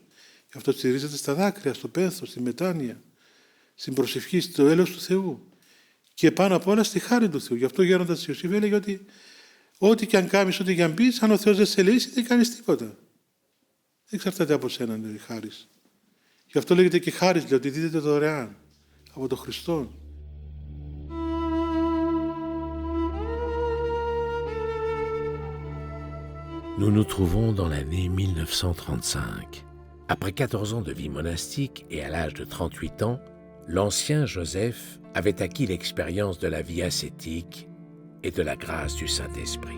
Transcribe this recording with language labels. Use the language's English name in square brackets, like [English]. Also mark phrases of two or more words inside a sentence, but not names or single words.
[Greek] Γι' αυτό στηρίζεται στα δάκρυα, στο πένθος, στη μετάνοια, στην προσευχή, στο έλεος του Θεού. Και πάνω απ' όλα στη χάρη του Θεού. Γι' αυτό ο γέροντας Ιωσήφ έλεγε ότι ό,τι και αν κάνεις, ό,τι και αν πεις, αν ο Θεός δεν σε λύσει, δεν κάνεις τίποτα. Δεν εξαρτάται από σένα η χάρις. Γι' αυτό λέγεται και χάρις, λέει, ότι δίδεται δωρεάν από τον Χριστό. [French] Nous nous trouvons dans l'année 1935. Après 14 ans de vie monastique et à l'âge de 38 ans, l'ancien Joseph avait acquis l'expérience de la vie ascétique et de la grâce du Saint-Esprit.